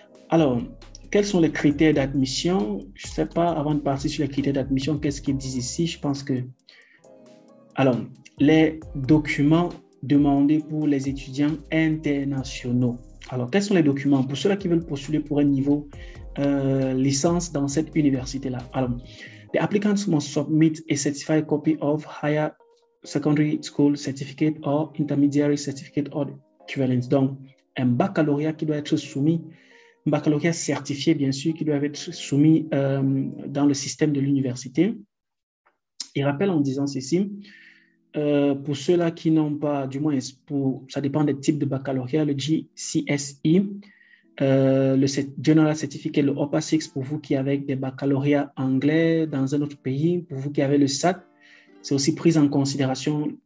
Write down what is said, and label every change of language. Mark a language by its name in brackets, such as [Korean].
[French] Alors, quels sont les critères d'admission? Je ne sais pas, avant de partir sur les critères d'admission, qu'est-ce qu'ils disent ici? Je pense que... Alors, les documents demandés pour les étudiants internationaux. Alors, quels sont les documents pour ceux-là qui veulent postuler pour un niveau licence dans cette université-là? [English] Alors, the applicants must submit a certified copy of higher secondary school certificate or intermediary certificate or equivalent. [French] Donc, un baccalauréat qui doit être soumis, un baccalauréat certifié, bien sûr, qui doit être soumis dans le système de l'université. Il rappelle en disant ceci, pour ceux-là qui n'ont pas, du moins, ça dépend des types de baccalauréat, le GCSE, le General Certificate, le OPA 6 pour vous qui avez des baccalauréats anglais dans un autre pays, pour vous qui avez le SAT, c'est aussi pris en considération.